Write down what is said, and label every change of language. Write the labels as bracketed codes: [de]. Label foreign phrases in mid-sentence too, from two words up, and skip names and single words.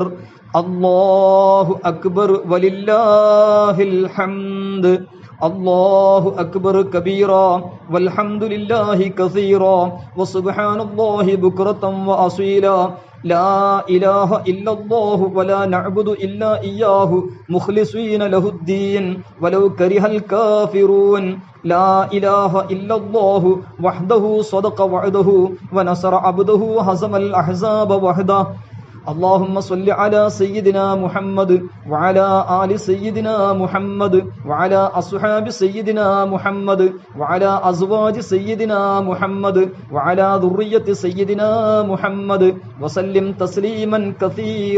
[ar] الله أكبر ولله الحمد الله أكبر كبيرا والحمد لله كثيرا وسبحان الله بكرة وأصيلا لا إله إلا الله ولا نعبد إلا إياه مخلصين له الدين ولو كره الكافرون لا إله إلا الله وحده صدق وعده ونصر عبده وهزم الأحزاب وحده. اللهم صل على سيدنا محمد وعلى آل سيدنا محمد وعلى أصحاب سيدنا محمد وعلى أزواج سيدنا محمد وعلى ذرية سيدنا محمد وسلم تسليما كثيرا.